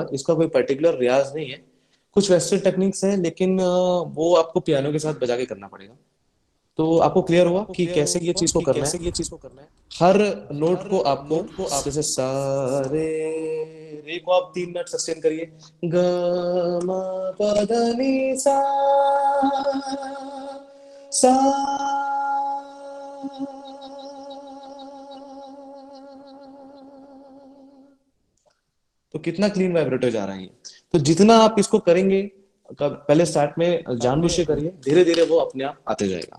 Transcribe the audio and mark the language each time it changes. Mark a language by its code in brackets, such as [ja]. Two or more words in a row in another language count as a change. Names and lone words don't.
[hi] इसका कोई पर्टिकुलर रियाज नहीं है, कुछ [en] western techniques [hi] है, लेकिन वो आपको पियानो के साथ बजा के करना पड़ेगा। तो आपको क्लियर हुआ कि कैसे ये चीज को करना है। हर नोट को आपको, जैसे सा रे को आप 3 मिनट सस्टेन करिए, ग म प ध नि सा, सा। तो कितना [en] clean vibrator [hi] जा रहा है ये। तो जितना आप इसको करेंगे, पहले स्टार्ट में जानबूझ के करिए, धीरे धीरे वो अपने आप आते जाएगा।